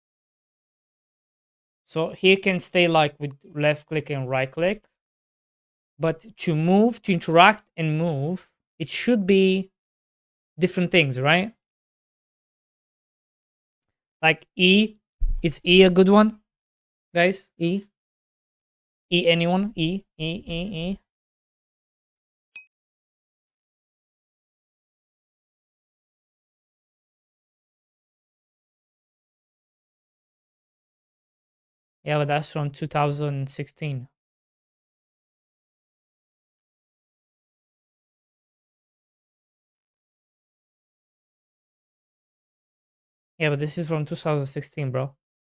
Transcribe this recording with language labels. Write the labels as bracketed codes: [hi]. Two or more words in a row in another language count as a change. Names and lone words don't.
[en] So here can stay like with left click and right click. But to move, to interact and move, it should be different things, right? Like E. Is E a good one, guys? E? E anyone? E? E, E, E? Yeah, but that's from 2016. Yeah, but this is from 2016, bro.